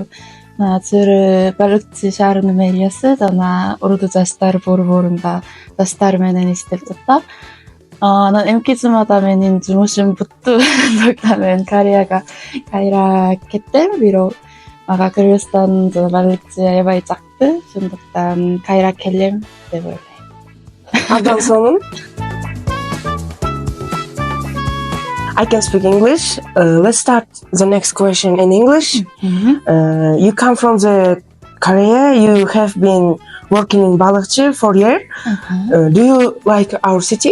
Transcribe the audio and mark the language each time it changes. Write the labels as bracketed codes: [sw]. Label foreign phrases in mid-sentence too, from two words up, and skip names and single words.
[ky] Азыр Балыкчы шаарынын мэриясы жана урду жаштар борборунда жаштар менен иштеп жатам. Анан эмки жумада менин жумушум бутту. Ошондуктан мен Кореяга кайра кеттим. Бирок мага Кыргызстан жана Балыкчы аябай жакты. Ошондуктан кайра келем деп ойлойм. Абдан сонун. [en] I can speak English. Let's start the next question in English. You come from the Korea. You have been working in Balыкчы for a year. Do you like our city?